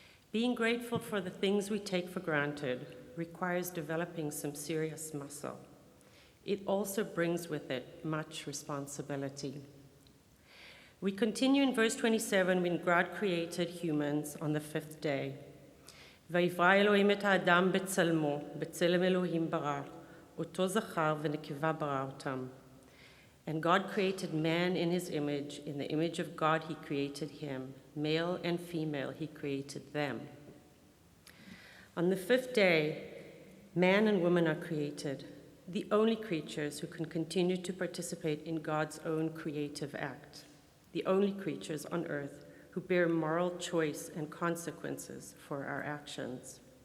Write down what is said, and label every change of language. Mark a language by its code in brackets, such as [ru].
[en] Being grateful for the things we take for granted requires developing some serious muscle. It also brings with it much responsibility. We continue in verse 27 when God created humans on the fifth day. [he] ויברא אלוהים את האדם בצלמו, בצלם אלוהים ברא, אותו זכר ונקבה ברא אותם. [en] And God created man in his image. In the image of God he created him. Male and female he created them. On the fifth day, man and woman are created, the only creatures who can continue to participate in God's own creative act, the only creatures on earth who bear moral choice and consequences for our actions.